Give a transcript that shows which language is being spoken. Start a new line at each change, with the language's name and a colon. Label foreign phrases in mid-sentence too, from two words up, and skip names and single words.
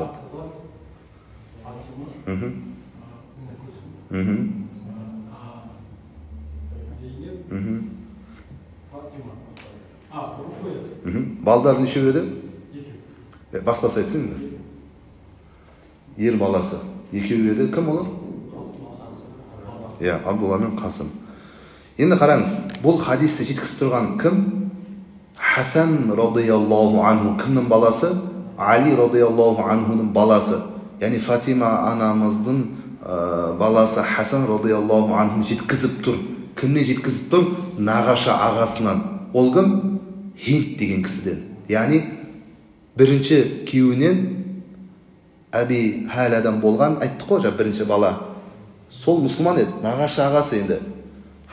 Kazakh: Балдар нешеу еді? Басқасы айтсын енді. Ер баласы 2 еді. Кім олар? Абдулла мен Қасым. Енді қараңыз, бұл хадисті жеткізіп тұрған кім?
Arabic: حسن رضي الله عنه.
Kazakh: Кімнің баласы? Али
Arabic: رضي الله عنه
Kazakh: баласы. Яғни Фатима анамыздың баласы Хасан
Arabic: رضي الله عنه
Kazakh: жеткізіп тұр. Кімнен жеткізіп тұр? Нағашы ағасынан. Ол кім? Хинд деген кісіден. Яғни бірінші күйеуінен Әби Хәләдан болған, айттық қой, бірінші бала. Сол мұсылман еді, нағашы ағасы енді.